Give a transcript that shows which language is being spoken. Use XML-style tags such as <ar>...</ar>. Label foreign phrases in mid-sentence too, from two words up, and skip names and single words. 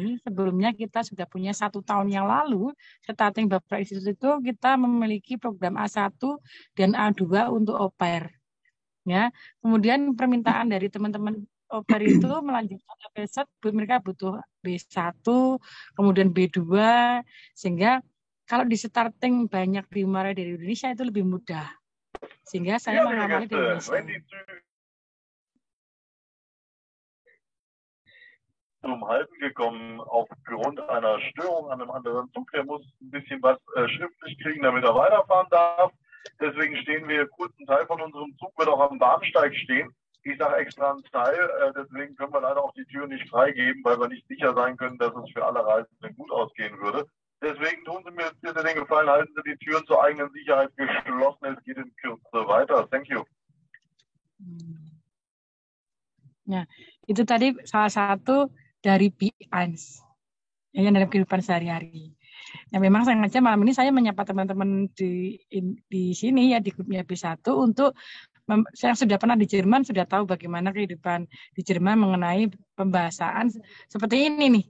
<id>Sebelumnya kita sudah punya 1 tahun yang lalu, starting Bapak Institut itu kita memiliki program A1 dan A2 untuk</id> <fr>au pair.</fr> <id>Ya. Kemudian permintaan dari teman-teman</id> <fr>au pair</fr> <id>itu melanjutkan episode, mereka butuh B1, kemudian B2, sehingga kalau di starting banyak dimulai dari Indonesia itu lebih mudah. Sehingga saya</id> <de>Ja, liebe</de> <id>mengamali di</id> <de>Gäste,</de> <id>Indonesia.</id> <de>wenn die Züge zum Halten gekommen aufgrund einer Störung an einem anderen Zug. Der muss ein bisschen was schriftlich kriegen, damit er weiterfahren darf. Deswegen stehen wir, kurzen Teil von unserem Zug wird auch am Bahnsteig stehen. Ich sage extra einen Teil, deswegen können wir leider auch die Tür nicht freigeben, weil wir nicht sicher sein können, dass es für alle Reisenden gut ausgehen würde. Deswegen tun Sie mir bitte den Gefallen, halten Sie die Türen zur eigenen Sicherheit geschlossen. Es geht in Kürze weiter.</de> <en>Thank you.</en> <id>Ya, itu tadi salah satu dari B1 yang dalam kehidupan sehari-hari. Nah, memang sengaja malam ini saya menyapa teman-teman di sini ya di grupnya B1 untuk yang sudah pernah di Jerman sudah tahu bagaimana kehidupan di Jerman mengenai pembahasan seperti ini nih.</id>